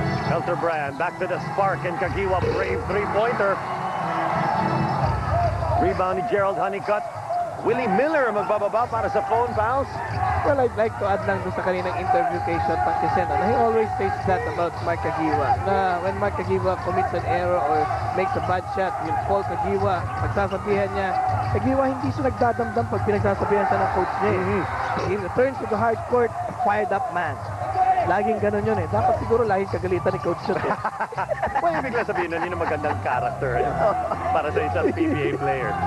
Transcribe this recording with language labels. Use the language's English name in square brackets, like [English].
[English] Elterbrand back to the spark and Kagiwa brave three-pointer. [Filipino] Rebound ni Gerald Honeycutt. Willie Miller magbababa para sa phone bounce. [English] Well, I'd like to add lang [Filipino] doon sa kaninang interview kay [English] Sean Pangkisen. He always says that about Mark Kagiwa. Na when Mark Kagiwa commits an error or makes a bad shot, will call Kagiwa. [Filipino] Pagsasabihan niya, Kagiwa hindi siya nagdadamdam pag pinagsasabihan siya ng coach niya. [English] He returns to the hard court, a fired up man. [Filipino] Laging ganun yun eh. Dapat siguro laging kagalitan ni Coach Shot eh. Well, ibig lang sabihin na yun ang magandang character para sa isang PBA player.